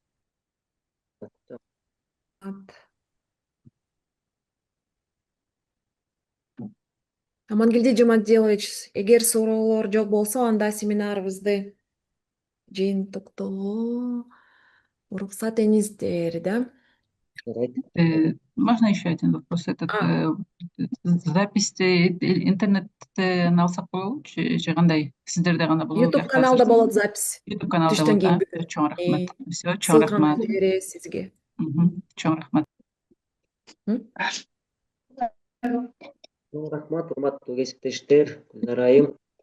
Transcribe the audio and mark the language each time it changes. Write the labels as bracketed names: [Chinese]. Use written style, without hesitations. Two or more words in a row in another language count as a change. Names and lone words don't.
[Kyrgyz] Амангелди Жумаделович, эгер суроолор жок болсо, анда семинарыбызды жыйынтыктоого уруксат этиңиздер, да? [Russian] Можно еще один вопрос? [Kyrgyz] Записьти интернеттен алсак болобу же кандай? Сиздерде гана болобу? YouTube каналда болот запись. YouTube каналда Түштөн кийин болот. Чоң рахмат. Все, чоң Ссылканы рахмат. беребиз сизге. Чоң рахмат. Чоң рахмат, урматтуу кесиптештер, Гүлнар айым.